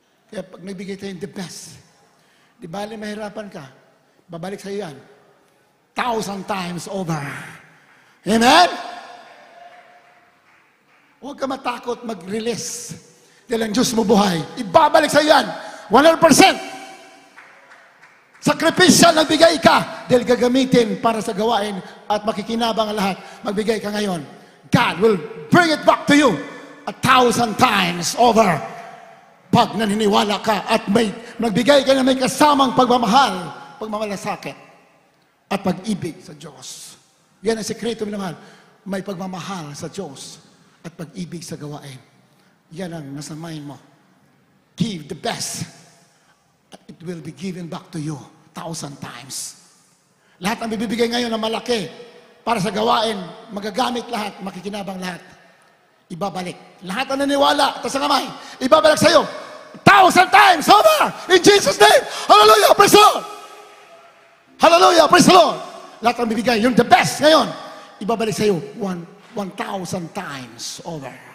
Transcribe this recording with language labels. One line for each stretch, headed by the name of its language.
Filipino: Kaya pag nagbigay tayo yung the best, di bali mahirapan ka, babalik sa iyo yan
English: 1,000 times over.
Filipino: Amen? Huwag ka matakot mag-release. Dahil ang Diyos mo buhay. Ibabalik sa iyo yan 100%. Sakripisya, nagbigay ka dahil gagamitin para sa gawain at makikinabang ang lahat. Magbigay ka ngayon.
English: God will bring it back to you 1,000 times over.
Filipino: Pag naniniwala ka at nagbigay ka na may kasamang pagmamahal, pagmamalasakit, at pag-ibig sa Diyos. Yan ang sekreto, minamahal. May pagmamahal sa Diyos at pag-ibig sa gawain. Yan ang nasa mind mo.
English: Give the best. It will be given back to you 1,000 times.
Filipino: Lahat ang bibigay ngayon na malaki para sa gawain, magagamit lahat, makikinabang lahat. Ibabalik. Lahat ang naniwala, tas ang kamay, ibabalik sa iyo
English: 1,000 times over in Jesus' name. Hallelujah, praise the Lord. Hallelujah, praise the Lord.
Filipino: Lahat ang bibigay, yung the best ngayon, ibabalik sa iyo
English: 1,000 times over.